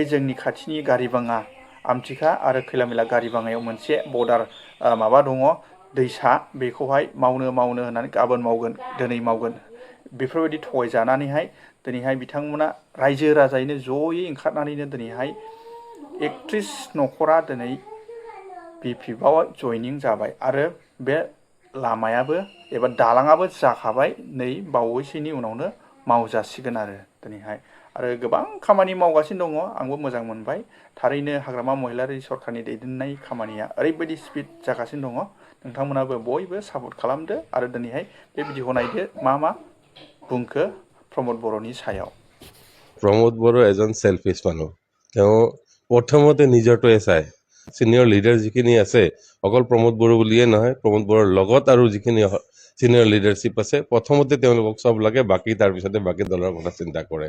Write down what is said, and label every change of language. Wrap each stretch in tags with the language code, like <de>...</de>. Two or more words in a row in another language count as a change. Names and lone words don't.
<brx>जोंनि खाथिनि गारिबाङा आमथिखा आरो खैलामैला गारिबाङायाव मोनसे बर्डार माबा दङ, दैसा, बेखौहाय मावनो होननानै गाबोन मावगोन, दिनै मावगोन, बेफोरबायदि थगायजानानैहाय दिनैहाय बिथांमोना रायजो राजायैनो जयै ओंखारनानैनो दिनैहाय 31 न'खरा दिनै BPF आव जयनिं जाबाय आरो बे लामायाबो एबा दालाङाबो जाखाबाय, नै बावैसोनि उनावनो मावजासिगोन आरो दिनैहाय। आरो गोबां खामानि मावगासिनो दङ, आंबो मोजां मोनबाय। थारैनो हाग्रामा महिलारि सरकारनि दैदेननाय खामानिया ओरैबायदि स्पिड जागासिनो दङ। नोंथांमोनाबो बयबो सापर्ट खालामदो आरो दिनैहाय बे भिडिअखौ नायदो मा बुंखो प्रमोद बर'नि सायाव।</brx> <as>প্ৰমোদ বড়ো এজন সেলফিশ মানুহ। তেওঁ প্ৰথমতে নিজৰটোৱে চায়।</as> <en>senior leader</en> <as>যিখিনি আছে, অকল প্ৰমোদ বড়ো বুলিয়ে নহয়, প্ৰমোদ বড়োৰ লগত আৰু যিখিনি</as> <en>senior leadership</en> <as>আছে, প্ৰথমতে তেওঁলোকক চব লাগে, বাকী তাৰপিছতে বাকী দলৰ কথা চিন্তা কৰে।</as>